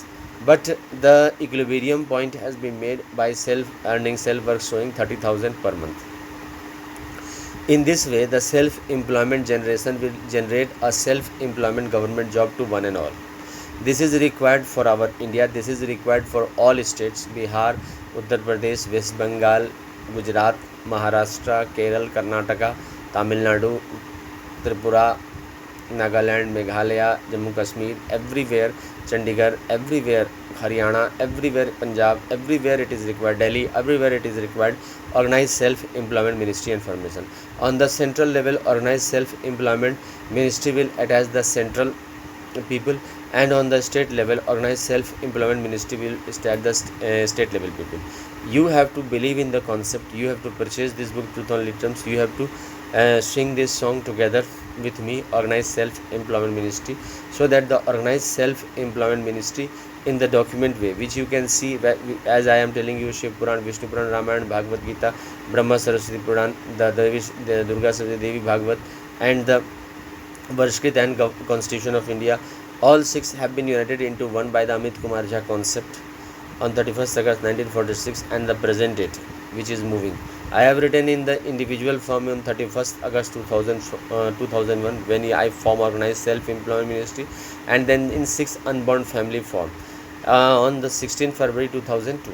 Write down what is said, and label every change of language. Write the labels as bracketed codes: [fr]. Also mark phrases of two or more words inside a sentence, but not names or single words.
[en] But the equilibrium point has been made by self-earning, self-work showing 30,000 per month. In this way, the self-employment generation will generate a self-employment government job to one and all. This is required for our India. This is required for all states: Bihar, Uttar Pradesh, West Bengal, Gujarat, Maharashtra, Kerala, Karnataka, Tamil Nadu, Tripura, Nagaland, Meghalaya, Jammu Kashmir, everywhere, Chandigarh, everywhere, Haryana, everywhere, Punjab, everywhere it is required, Delhi, everywhere it is required, organized self-employment ministry and formation. On the central level, organized self-employment ministry will attach the central people, and on the state level, organized self-employment ministry will attach the state level people. You have to believe in the concept. You have to purchase this book, Truth on Literums. You have to sing this song together with me, Organized Self-Employment Ministry, so that the Organized Self-Employment Ministry in the document way, which you can see, as I am telling you, Shiv Puran, Vishnu Puran, Ramayana, Bhagavad Gita, Brahma Saraswati Puran, the Durga Saptati, Devi Bhagavad, and the Varshkrit and Constitution of India, all 6 have been united into one by the Amit Kumar Jha concept on 31st August 1946, and the present date which is moving. I have written in the individual form on 31st August 2001, when I form Organized Self-Employment Ministry, and then in 6th Unborn Family form on the 16th February 2002.